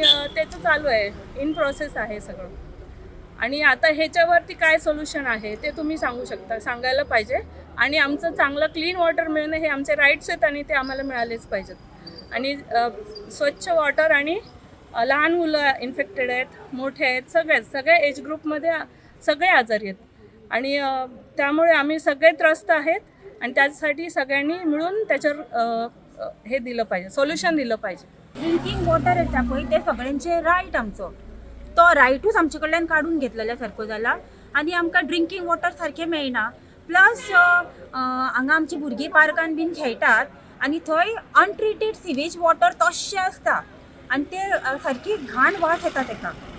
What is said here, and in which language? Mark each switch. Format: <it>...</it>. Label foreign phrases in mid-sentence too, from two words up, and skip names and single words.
<mr>त्याचं चालू आहे</mr> <en>in process</en> <mr>आहे सगळं आणि आता ह्याच्यावरती काय सोल्युशन आहे ते तुम्ही सांगायला पाहिजे आणि आमचं चांगलं</mr> <en>clean water</en> <mr>मिळणं हे आमचे राईट्स आहेत आणि ते आम्हाला मिळालेच पाहिजेत आणि स्वच्छ वॉटर आणि लहान मुलं इन्फेक्टेड आहेत मोठे आहेत सगळ्या</mr> <en>age groupमध्ये</en> <mr>सगळे आजारी आहेत आणि त्यामुळे आम्ही सगळे त्रस्त आहेत आणि त्यासाठी सगळ्यांनी मिळून त्याच्यावर हे दिलं पाहिजे सोल्युशन दिलं पाहिजे</mr> <en>drinking water</en> <kok>येता पळय ते सगळ्यांचे रायट आमचो तो रायटूच आमचे कडल्यान काडून घेतलेल्या सारको जाला आनी आमकां</kok> <en>drinking water</en> <kok>सारकें मेळना प्लस हांगा आमची भुरगीं पार्कान बीन खेळटात आनी थंय</kok> <en>untreated sewage water</en> <kok>तश्शें आसता आनी ते सारकी घाण वास येता ताका</kok>